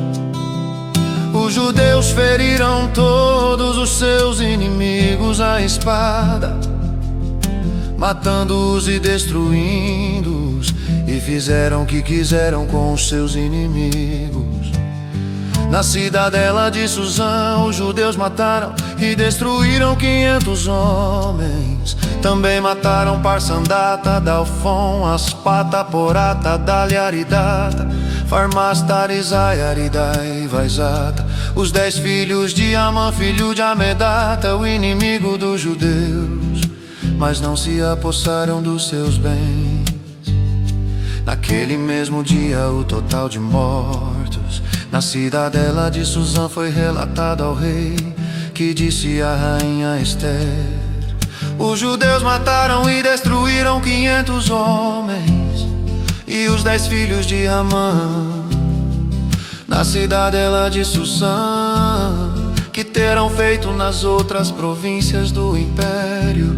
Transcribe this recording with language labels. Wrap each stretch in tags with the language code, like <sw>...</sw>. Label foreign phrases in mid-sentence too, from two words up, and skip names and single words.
<pt>Os judeus feriram todos os seus inimigos à espada, matando-os e destruindo-os, e fizeram o que quiseram com os seus inimigos. Na cidadela de Susã, os judeus mataram e destruíram 500 homens. Também mataram Parsandata, Dalfon, Aspata, Porata, Dália, Aridata, Farmasta, Arizai, Aridai, Vaizata, os 10 filhos de Amã, filho de Amedata, o inimigo dos judeus, mas não se apossaram dos seus bens. Naquele mesmo dia o total de mortos na cidadela de Susã foi relatado ao rei, que disse à rainha Ester: os judeus mataram e destruíram 500 homens e os 10 filhos de Amã na cidadela de Susã, que terão feito nas outras províncias do império.</pt>